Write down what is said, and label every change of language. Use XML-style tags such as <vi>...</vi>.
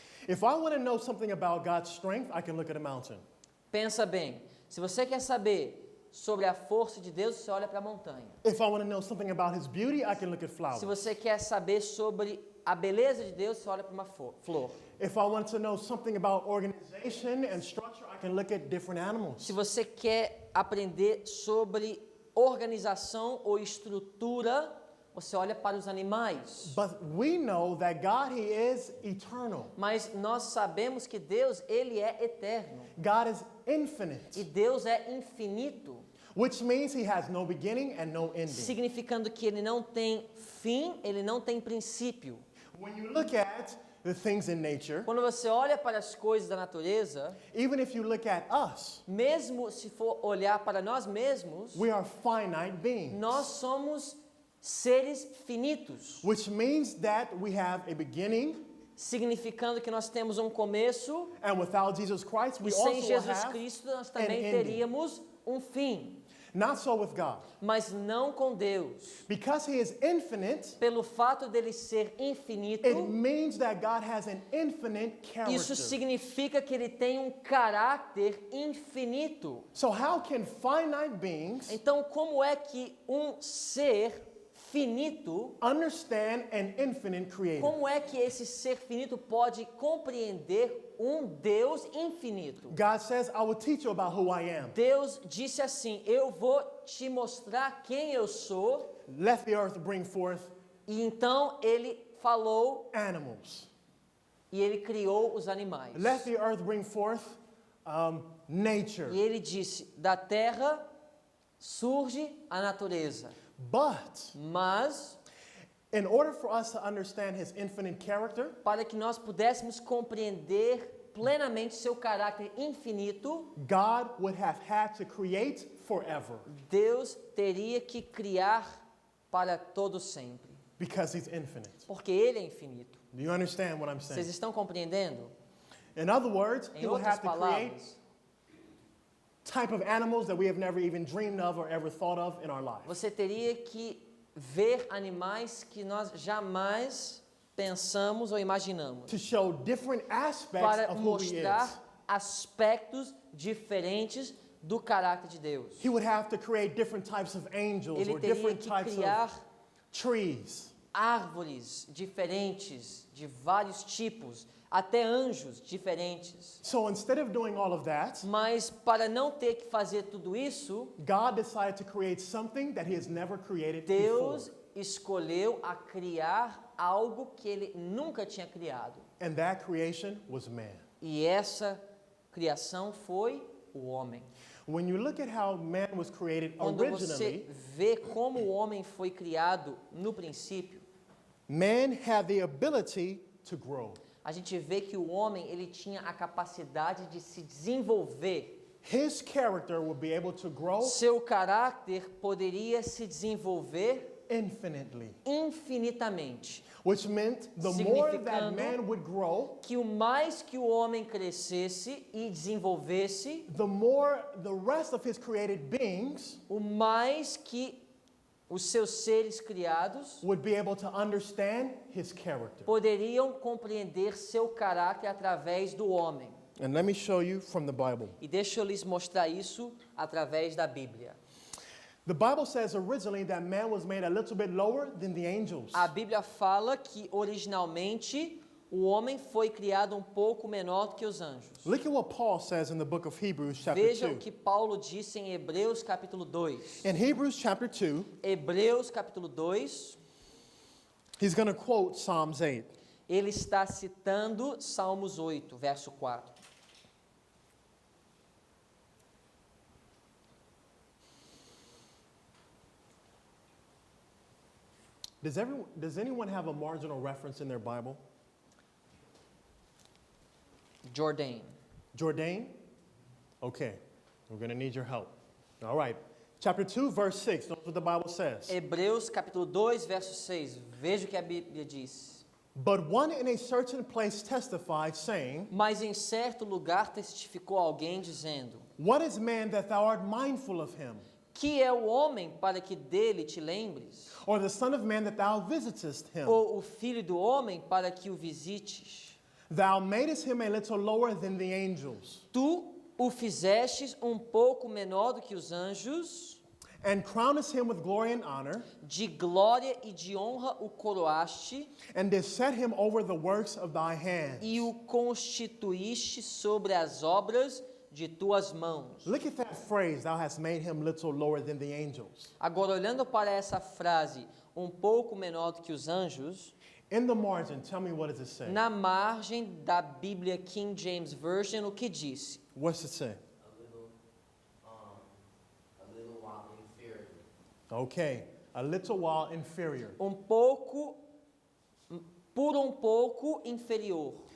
<en>If I want to know something about God's strength, I can look at a mountain.</en> <pt>Pensa bem. Se você quer saber sobre a força de Deus, você olha para a montanha.</pt> <en>If I want to know something about his beauty, I can look at flowers.</en> <pt>Se você quer saber sobre a beleza de Deus, você olha para uma flor.</pt> <en>If I want to know something about organization and structure, I can look at different animals.</en> <pt>Se você quer aprender sobre organização ou estrutura, você olha para os animais.</pt> <en>But we know that God, He is eternal.</en> <pt>Mas nós sabemos que Deus, ele é eterno.</pt> <en>God is</en> <pt>E</pt> <en>infinite,</en> <pt>Deus é infinito,</pt> <en>which means He has no beginning and no ending.</en> <pt>significando que ele não tem fim, ele não tem princípio.</pt> <en>When you look at the things in nature,</en> <pt>Quando você olha para as coisas da natureza,</pt> <en>even if you look at us,</en> <pt>mesmo se for olhar para nós mesmos,</pt> <en>we are finite beings,</en> <pt>nós somos seres finitos,</pt> <en>which means that we have a beginning,</en> <pt>significando que nós temos um começo</pt> <en>and without Jesus Christ, we</en> <pt>e sem</pt> <en>also</en> <pt>Jesus</pt> <en>have</en> <pt>Cristo nós também</pt> <en>ending.</en> <pt>teríamos um fim.</pt> <en>Not so with God.</en> <pt>Mas não com Deus.</pt> <en>Because He is infinite,</en> <pt>Pelo fato dele ser infinito,</pt> <en>it means that God has an infinite character.</en> <pt>isso significa que ele tem um caráter infinito.</pt> <en>So how can finite beings</en> <pt>Então, como é que um ser finito,</pt> <en>understand an infinite creator?</en> <pt>como é que esse ser finito pode compreender um Deus infinito?</pt> <en>God says, I will teach you about who I am.</en> <pt>Deus disse assim: eu vou te mostrar quem eu sou.</pt> <en>Let the earth bring forth</en> <pt>E então ele falou</pt> <en>animals.</en> <pt>e ele criou os animais.</pt> <en>Let the earth bring forth nature.</en> <pt>E ele disse: da terra surge a natureza.</pt> <en>But</en> <pt>Mas,</pt> <en>in order for us to understand His infinite character,</en> <pt>para que nós pudéssemos compreender plenamente seu caráter infinito,</pt> <en>God would have had to create forever</en> <pt>Deus teria que criar para todo sempre,</pt> <en>because He's infinite.</en> <pt>porque ele é infinito.</pt> <en>Do you understand what I'm</en> <pt>Vocês</pt> <en>saying?</en> <pt>estão compreendendo?</pt> <en>In other words,</en> <pt>Em</pt> <en>He would</en> <pt>outras</pt> <en>have to create</en> <pt>palavras,</pt> <en>type of animals that we have never even dreamed of or ever thought of in our life.</en> <pt>você teria que ver animais que nós jamais pensamos ou imaginamos,</pt> <en>To show different aspects</en> <pt>para</pt> <en>of who He is.</en> <pt>mostrar aspectos diferentes do caráter de Deus.</pt> <en>He would have to create different types of angels</en> <pt>Ele</pt> <en>or</en> <pt>teria</pt> <en>different</en> <pt>que</pt> <en>types</en> <pt>criar</pt> <en>of trees.</en> <pt>árvores diferentes, de vários tipos, até anjos diferentes.</pt> <en>So instead of doing all of that,</en> <pt>Mas para não ter que fazer tudo isso,</pt> <en>God decided to create something that He has never created</en> <pt>Deus</pt> <en>before.</en> <pt>escolheu a criar algo que ele nunca tinha criado.</pt> <en>And that creation was man.</en> <pt>E essa criação foi o homem.</pt> <en>When you look at how man was created</en> <pt>Quando você</pt> <en>originally,</en> <pt>vê como o homem foi criado no princípio,</pt> <en>man had the ability to grow.</en> <pt>a gente vê que o homem ele tinha a capacidade de se desenvolver.</pt> <en>His character would be able to grow</en> <pt>Seu caráter poderia se desenvolver</pt> <en>infinitely,</en> <pt>infinitamente.</pt> <en>which meant the more that</en> <pt>Significando</pt> <en>man would grow,</en> <pt>Que o mais que o homem crescesse e desenvolvesse,</pt> <en>the more the rest of his created beings</en> <pt>o mais que os seus seres criados</pt> <en>would be able to understand his character.</en> <pt>poderiam compreender seu caráter através do homem.</pt> <en>And let me show you from the Bible.</en> <pt>E deixa eu lhes mostrar isso através da Bíblia.</pt> <en>The Bible says originally that man was made a little bit lower than the angels.</en> <pt>A Bíblia fala que originalmente o homem foi criado um pouco menor do que os anjos.</pt> <en>Look at what Paul says in the book of Hebrews chapter</en> <pt>Veja o</pt> <en>2.</en> <pt>que Paulo disse em Hebreus capítulo 2.</pt> <en>In Hebrews chapter 2,</en> <pt>Hebreus capítulo 2,</pt> <en>he's going to quote Psalms 8.</en> <pt>ele está citando Salmos 8, verso 4.</pt> <en>Does anyone have a marginal reference in their Bible? Jordan. Jordan? Okay, we're going to need your help. All right. Chapter 2, verse 6. Notice what the Bible says.</en> <pt>Hebreus capítulo 2, verso 6. Veja o que a Bíblia diz.</pt> <en>But one in a certain place testified, saying,</en> <pt>Mas em certo lugar testificou alguém dizendo:</pt> <en>What is man that thou art mindful of him?</en> <pt>Que é o homem para que dele te lembres?</pt> <en>Or the Son of Man that thou visitest him?</en> <pt>Ou o filho do homem para que o visites?</pt> <en>Thou madest him a little lower than the angels.</en> <pt>Tu o fizestes um pouco menor do que os anjos,</pt> <en>and crownest him with glory and honor,</en> <pt>de glória e de honra o coroaste,</pt> <en>and did set him over the works of thy hands.</en> <pt>e o constituíste sobre as obras de tuas mãos.</pt> <en>Look at that phrase, thou hast made him little lower than the angels.</en> <pt>Agora, olhando para essa frase, pouco menor do que os anjos,</pt> <en>In the margin, tell me what does it say?</en> <pt>na margem da Bíblia King James Version, o que disse?</pt> <en>What's it say? A little while inferior. Okay, a little while inferior.</en> <pt>Pouco, por pouco inferior.</pt>